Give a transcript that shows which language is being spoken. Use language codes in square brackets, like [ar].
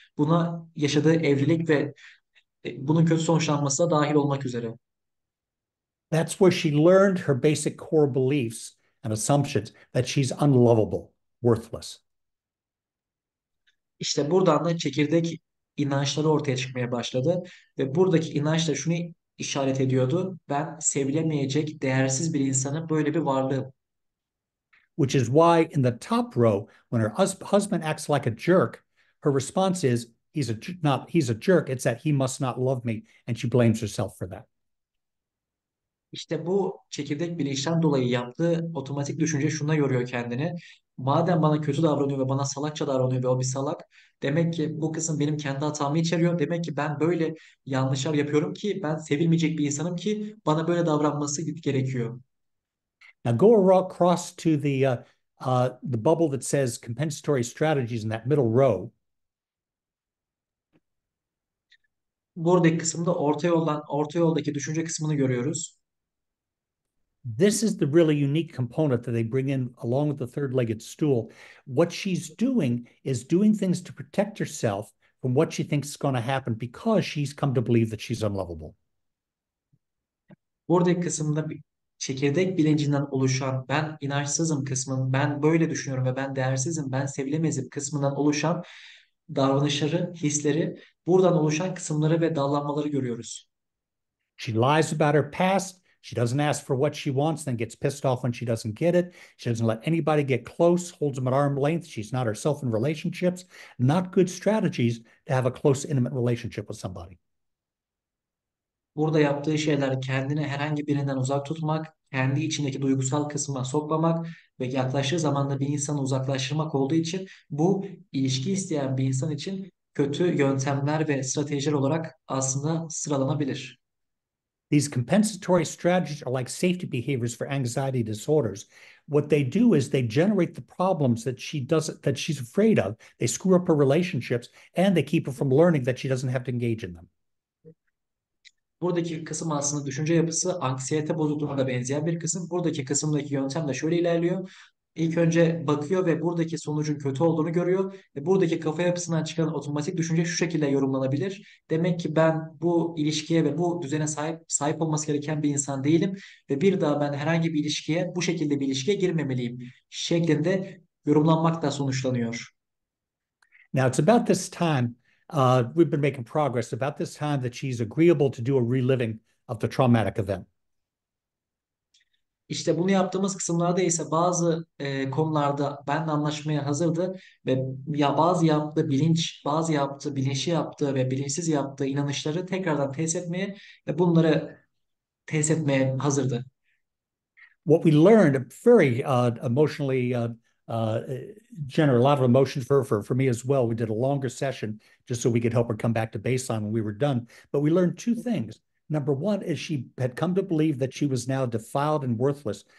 [tr] Buna yaşadığı evlilik ve bunun kötü sonuçlanması da dahil olmak üzere. [en] That's where she learned her basic core beliefs and assumptions that she's unlovable, worthless. [tr] İşte buradan da çekirdek inançları ortaya çıkmaya başladı ve buradaki inanç da şunu işaret ediyordu: ben sevilemeyecek, değersiz bir insanım, böyle bir varlığım. [en] Which is why in the top row, when her husband acts like a jerk, her response is, he's a jerk. It's that he must not love me. And she blames herself for that. [tr] İşte bu çekirdek bilinçten dolayı yaptığı otomatik düşünce şuna yoruyor kendini: madem bana kötü davranıyor ve bana salakça davranıyor ve o bir salak, demek ki bu kısım benim kendi hatamı içeriyor. Demek ki ben böyle yanlışlar yapıyorum ki ben sevilmeyecek bir insanım ki bana böyle davranması gerekiyor. [en] Now go across to the bubble that says compensatory strategies in that middle row. [tr] Buradaki kısımda orta yoldaki düşünce kısmını görüyoruz. [en] This is the really unique component that they bring in along with the third-legged stool. What she's doing is doing things to protect herself from what she thinks is going to happen because she's come to believe that she's unlovable. [tr] Buradaki kısımda bir çekirdek bilincinden oluşan ben inançsızım kısmın, ben böyle düşünüyorum ve ben değersizim, ben sevilemezim kısmından oluşan davranışları, hisleri, buradan oluşan kısımları ve dallanmaları görüyoruz. [en] She lies about her past. She doesn't ask for what she wants, then gets pissed off when she doesn't get it. She doesn't let anybody get close, holds them at arm's length. She's not herself in relationships. Not good strategies to have a close, intimate relationship with somebody. [tr] Burada yaptığı şeyler kendini herhangi birinden uzak tutmak, kendi içindeki duygusal kısma sokmamak ve yaklaştığı zaman da bir insanı uzaklaştırmak olduğu için bu ilişki isteyen bir insan için kötü yöntemler ve stratejiler olarak aslında sıralanabilir. [en] These compensatory strategies are like safety behaviors for anxiety disorders. What they do is they generate the problems that she's afraid of. They screw up her relationships and they keep her from learning that she doesn't have to engage in them. [tr] Buradaki kısım aslında düşünce yapısı anksiyete bozukluğuna da benzeyen bir kısım. Buradaki kısımdaki yöntem de şöyle ilerliyor. İlk önce bakıyor ve buradaki sonucun kötü olduğunu görüyor. Ve buradaki kafa yapısından çıkan otomatik düşünce şu şekilde yorumlanabilir: demek ki ben bu ilişkiye ve bu düzene sahip olması gereken bir insan değilim ve bir daha ben herhangi bir ilişkiye, bu şekilde bir ilişkiye girmemeliyim şeklinde yorumlanmakla sonuçlanıyor. [en] Now, it's about this time, we've been making progress, about this time that she's agreeable to do a reliving of the traumatic event. [tr] İşte bunu yaptığımız kısımlarda ise bazı konularda benimle anlaşmaya hazırdı ve ya bazı yaptığı bilinç, bazı yaptığı bilinçli yaptığı ve bilinçsiz yaptığı inanışları tekrardan test etmeye ve bunları test etmeye hazırdı. [en] What we learned, very emotionally generate a lot of emotions for me as well. We did a longer session just so we could help her come back to baseline when we were done. But we learned two things. Number one is she had come to believe that she was now defiled and worthless.